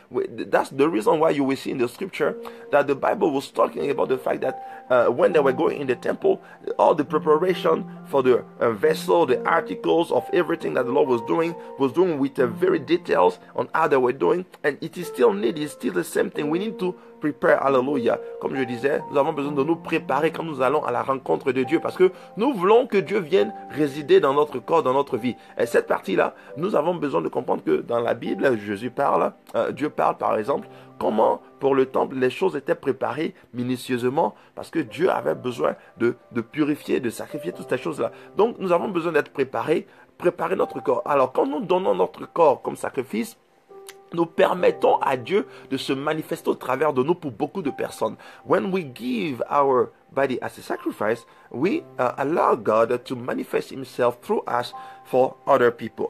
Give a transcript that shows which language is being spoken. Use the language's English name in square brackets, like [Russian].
[English] That's the reason why you will see in the scripture that the Bible was talking about the fact that when they were going in the temple, all the preparation for the vessel, the articles of everything that the Lord was doing with very details on how they were doing, and it is still needed. It's still the same thing. We need to prepare. Hallelujah. [French] Comme je disais, nous avons besoin de nous préparer quand nous allons à la rencontre de Dieu, parce que nous voulons que Dieu vienne résider dans notre corps, dans notre vie. Et cette partie-là, nous avons besoin de comprendre que dans la Bible, Jésus parle, Dieu parle par exemple, comment pour le temple les choses étaient préparées minutieusement, parce que Dieu avait besoin de purifier, de sacrifier toutes ces choses-là. Donc nous avons besoin d'être préparer notre corps. Alors quand nous donnons notre corps comme sacrifice, nous permettons à Dieu de se manifester au travers de nous pour beaucoup de personnes. [English] When we give our body as a sacrifice, we allow God to manifest himself through us for other people.